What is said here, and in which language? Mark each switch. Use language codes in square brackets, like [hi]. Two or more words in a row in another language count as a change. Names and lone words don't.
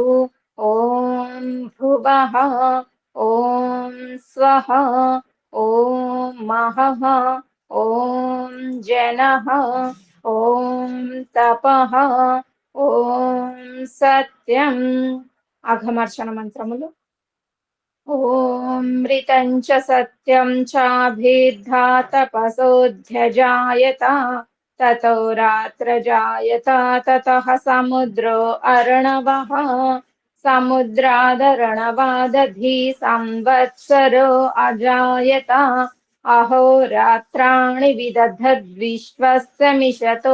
[sa] ॐ भुवः। ॐ स्वः. ॐ महः। ॐ जनः. ॐ तपः। ॐ सत्यम्. [te] అఘమర్షణ మంత్రములు. [sa] मृतं च सत्यं चाभिद्धा तपसोऽध्यजायत ततो रात्रजायत ततः समुद्रो अर्णवः समुद्रादर्णवादधी संवत्सरो अजायत अहोरात्राणि विदधद्विश्वस्य मिषतो